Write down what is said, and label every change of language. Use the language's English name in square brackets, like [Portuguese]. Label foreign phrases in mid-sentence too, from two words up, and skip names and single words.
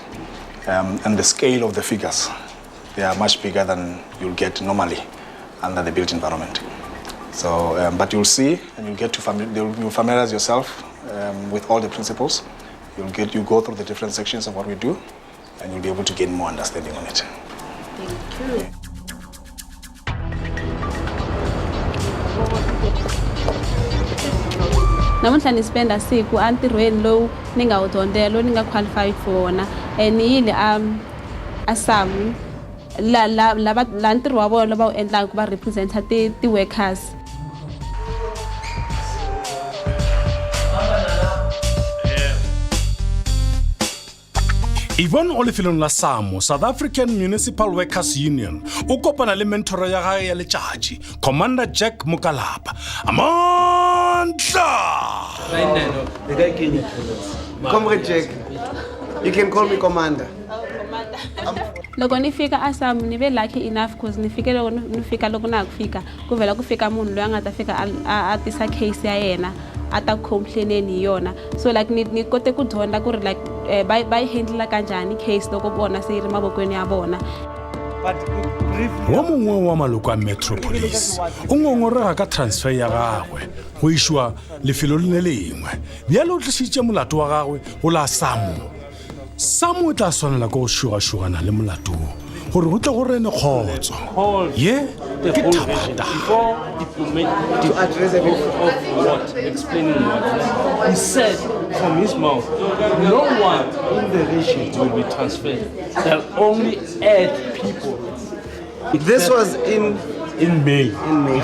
[English] And the scale of the figures, they are much bigger than you'll get normally under the built environment. So, but you'll see, and you'll familiarize yourself with all the principles. You go through the different sections of what we do, and you'll be able to gain more understanding on it. Thank you. [Tsonga] Namuntlha ni spenda siku antirhweni lowu ni nga wu dyondzela lowu ni nga [English] qualified for [Tsonga] wona and yile asamu la ntirho wa vona va wu endlaka va representa ti workers. [Northern Sotho] Yvonne o lefelong la SAMO, South African Municipal Workers Union, o kopana le mentoro ya gage ya letšatši, Commander Jack Mokalapa. [English] Amandla! Comrade Jack, you can call me Commander. [Tsonga] Loko ni fika asamu ni ve [English] lucky enough because [Tsonga] ni fike loko ni fika loko na kufika ku vela ku fika munhu loyi a nga ta fika a tisa case ya yena a ta complaineni yona, [English] so like [Tsonga] ni kote ku dyondza ku ri [English] like by handle [Tsonga] kanjani case loko bona se ri mavokweni ya bona. [Northern Sotho] Wa mongwe wa maloko a Metropolis o ngongorega ka transfer ya gagwe go išwa lefelo le lengwe bjale o tlisitše molato wa gagwe go la SAMO o tla swanela go šogašogana le molato gore go tle go rene kgotso ye ke thabata. [English] To address a bit of what? Explaining what? He said from his mouth, no one in the region will be transferred. They'll only add people. This was in May. May,